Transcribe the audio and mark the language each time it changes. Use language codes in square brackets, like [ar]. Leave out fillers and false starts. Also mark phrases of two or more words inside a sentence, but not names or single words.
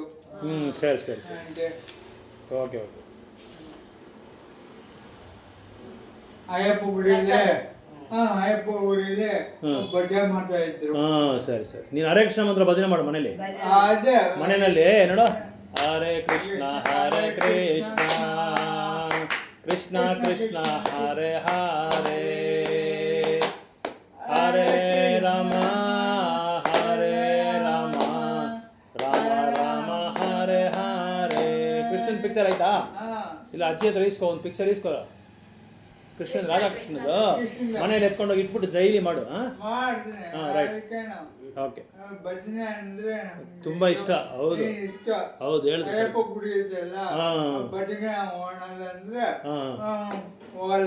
[kn] ಸರಿ ಸರಿ ಸರಿ. [en] okay okay. [kn] ಅಯ್ಯಪ್ಪ ಗುಡಿಲಿ ಅಯ್ಯಪ್ಪ ಗುಡಿಲಿ ಭಜನೆ ಮಾಡ್ತಾ ಇದ್ರು. ಸರಿ ಸರಿ. ನೀನು ಹರೇ ಕೃಷ್ಣ ಮಂತ್ರ ಭಜನೆ ಮಾಡು ಮನೇಲಿ. ಅದೇ ಮನೆಯಲ್ಲಿ ನೋಡು. ಹರೇ ಕೃಷ್ಣ ಕೃಷ್ಣ ಕೃಷ್ಣ ಹರೇ ಹರೇ ಹರೇ ರಾಮ ರಾಮ ರಾಮ ಹರೇ ಹರೇ. ಕೃಷ್ಣನ್ ಪಿಕ್ಚರ್ ಆಯ್ತಾ? ಇಲ್ಲ ಅಜ್ಜಿ ಹತ್ರ ಇಸ್ಕೊ, ಒಂದು ಪಿಕ್ಚರ್ ಇಸ್ಕೊ. ಕೃಷ್ಣನ್ ರಾಧಾಕೃಷ್ಣದು ಮನೇಲಿ ಎತ್ಕೊಂಡೋಗಿ ಇಟ್ಬಿಟ್ಟು ಡೈಲಿ ಮಾಡು. [en] Right. Okay. [kn] ಭಜನೆ ಅಂದ್ರೆ ತುಂಬಾ ಇಷ್ಟ. ಹೌದು ಇಷ್ಟ. ಹೌದು ಹೇಳಿದ್ರು. ಅಯ್ಯಪ್ಪ ಗುಡಿ ಇದೆಲ್ಲ ಭಜನೆ ಅಂದ್ರೆ ಹೋಗಲ್ಲ.